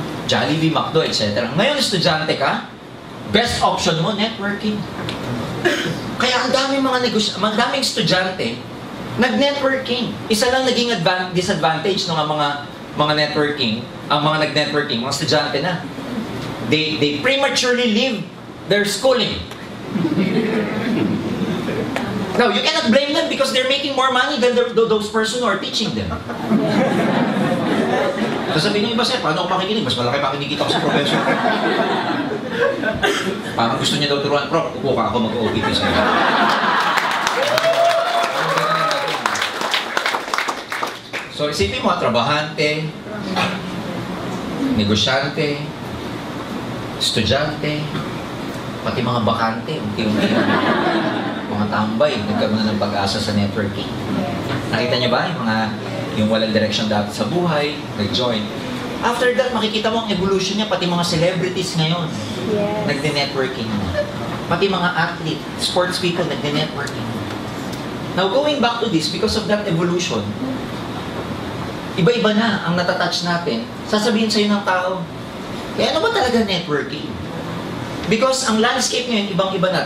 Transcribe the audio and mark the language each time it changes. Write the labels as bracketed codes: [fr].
[tl] Jollibee, McDo, etc. Ngayon, estudyante ka, [en] best option [tl] mo, networking. Kaya ang daming estudyante, nag-networking. Isa lang naging disadvantage ng mga networking, ang mga nag-networking, mga estudyante na. [en] They prematurely leave their schooling. Now, you cannot blame them because they're making more money than those person who are teaching them. [tl] Sasabihin niyo iba, sir, paano ako makikinig? Mas malaki pa kinikita ko sa professor. Parang gusto niya daw turuan, Prof, upo ka ako mag-OPP sa'yo. So, isipin mo, trabahante, negosyante, estudyante, pati mga bakante, unti-unti mga tambay, nagkaroon na ng pag-asa sa networking. Nakita niyo ba yung walang direction dati sa buhay, nag-join. [en] After that, [tl] makikita mo ang evolution niya, pati mga celebrities ngayon, yes, nagde-networking na. Pati mga athlete, sports people, nagde-networking. [en] Now, going back to this, because of that evolution, [tl] iba-iba na ang natatouch natin. Sasabihin sa'yo ng tao, ano ba talaga networking? [en] Because [tl] ang landscape ngayon, ibang-iba na.